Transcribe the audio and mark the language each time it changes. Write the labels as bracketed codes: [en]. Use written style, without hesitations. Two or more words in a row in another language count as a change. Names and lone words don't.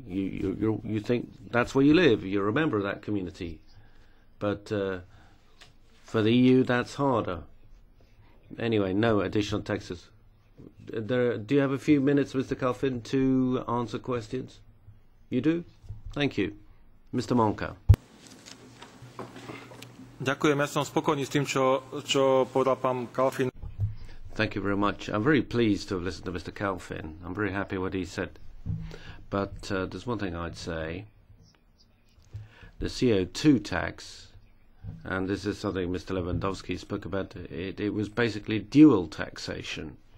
[en] You think that's where you live. You're a member of that community. But for the EU, that's harder. Anyway, no additional taxes. Do you have a few minutes, Mr. Kalfin, to answer questions? You do? Thank you. Mr. Monka. [sk] Ďakujem, ja som spokojný s tým, čo povedal pán Kalfin. [en] Thank you very much. I'm very pleased to have listened to Mr. Kalfin. I'm very happy what he said. But there's one thing I'd say. The CO2 tax, and this is something Mr. Lewandowski spoke about, it was basically dual taxation.